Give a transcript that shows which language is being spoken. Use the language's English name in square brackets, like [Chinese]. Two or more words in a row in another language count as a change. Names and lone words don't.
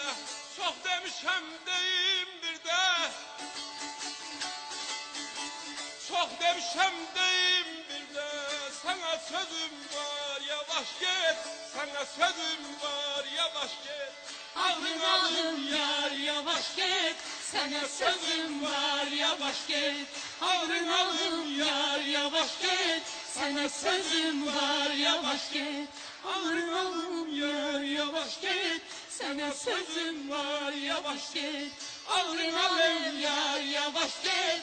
[Turkish] Çok demişem deyim bir de, çok demişem deyim bir de. Sana sözüm var yavaş git, sana sözüm var yavaş git. [Azerbaijani] Ağrın alım yar yavaş get. Sənə sözüm var yavaş get. Ağrın alım yar yavaş get. Sənə sözüm var yavaş get. Ağrın alım yar yavaş get. Sənə sözüm var yavaş get. Ağrın alım yar yavaş get.